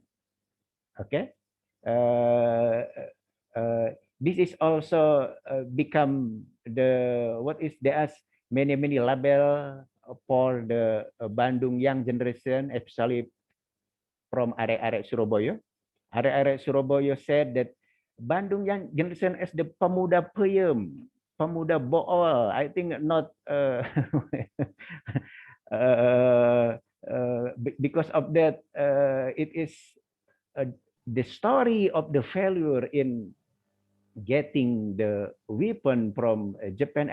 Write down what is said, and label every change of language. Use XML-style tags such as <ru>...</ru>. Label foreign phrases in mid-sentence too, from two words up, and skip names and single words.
<en>Okay, this is also become the what is there are many label for the Bandung young generation, especially from area Surabaya. Area Surabaya said that Bandung young generation is the</en> <id>pemuda peyem, pemuda bool.</id> <en>I think not because of that it is the story of the failure in getting the weapon from Japan.</en>